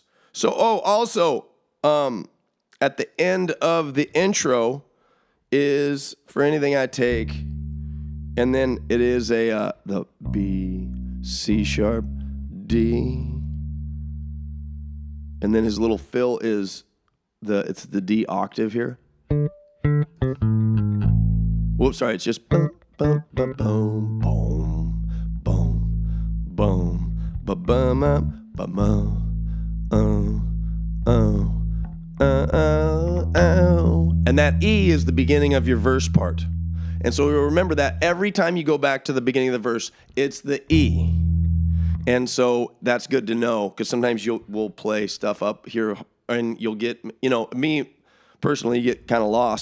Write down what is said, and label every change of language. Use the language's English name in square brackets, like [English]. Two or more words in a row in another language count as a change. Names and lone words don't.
[English] So also at the end of the intro is For Anything I Take, and then it is the B, C sharp, D, and then his little fill is it's the D octave here. Whoops, sorry, it's just boom, boom, boom, boom, boom, boom, boom, ba bum, ba and that E is the beginning of your verse part. And so you'll remember that every time you go back to the beginning of the verse, it's the E. And so that's good to know, because sometimes we'll play stuff up here and you'll get, me personally, you get kind of lost.